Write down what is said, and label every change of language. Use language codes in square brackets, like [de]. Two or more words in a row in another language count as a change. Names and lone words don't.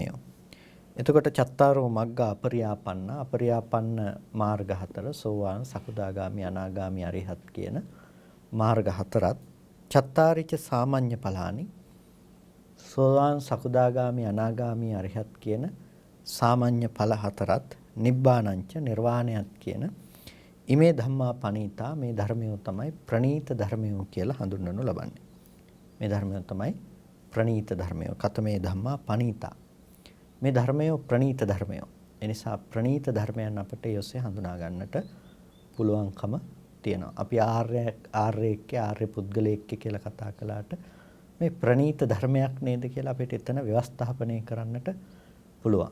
[si] එතකොට [pi] චත්තාරෝ මග්ගා අපරියාපන්න අපරියාපන්න [si] මාර්ග හතර සෝවාන් සකුදාගාමි අනාගාමි අරිහත් කියන මාර්ග හතරත් [pi] චත්තාරිච සාමාන්‍ය ඵලානි [si] සෝවාන් සකුදාගාමි අනාගාමි අරිහත් කියන සාමාන්‍ය ඵල හතරත් නිබ්බානංච නිර්වාණයත් කියන [pi] ඉමේ ධම්මා පනීතා [si] මේ ධර්මය තමයි ප්‍රණීත ධර්මය කියලා හඳුන්වනු ලබන්නේ. මේ ධර්මය තමයි ප්‍රණීත ධර්මය. [pi] කතමේ ධම්මා පනීතා. [si] මේ ධර්මය ප්‍රණීත ධර්මය. එනිසා ප්‍රණීත ධර්මයන් අපට යොස්සේ හඳුනා ගන්නට පුළුවන්කම තියෙනවා. අපි ආර්ය පුද්ගලයෙක් කියලා කතා කළාට මේ ප්‍රණීත ධර්මයක් නේද කියලා අපිට එතන ව්‍යවස්ථාපනය කරන්නට පුළුවන්.